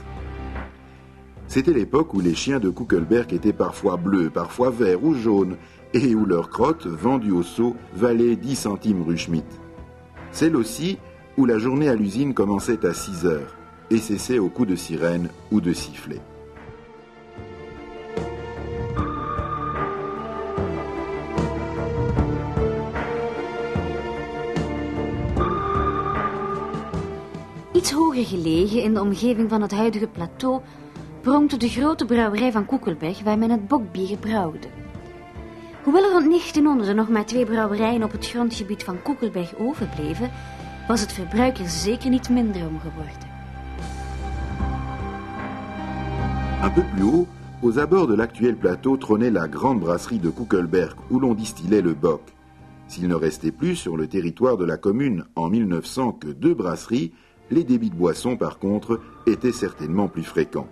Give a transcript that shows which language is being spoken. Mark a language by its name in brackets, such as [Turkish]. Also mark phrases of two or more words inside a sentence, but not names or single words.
[French] C'était l'époque où les chiens de Kuckelberg étaient parfois bleus, parfois verts ou jaunes, et où leurs crottes, vendues au seau, valaient 10 centimes rue Schmidt. Celle aussi où la journée à l'usine commençait à 6 heures et cessait au coup de sirène ou de sifflet. [Dutch] Iets hoger gelegen in de omgeving van het huidige plateau pronkte de grote brouwerij van Kuckelberg waar men het bokbier brouwde. Hoewel er rond 1900 nog maar 2 brouwerijen op het grondgebied van Kuckelberg overbleven, was het verbruik er zeker niet minder om geworden. [French] Un peu plus haut, aux abords de l'actuel plateau trônait la grande brasserie de Kuckelberg où l'on distillait le bock. S'il ne restait plus sur le territoire de la commune en 1900 que 2 brasseries, les débits de boissons, par contre, étaient certainement plus fréquents.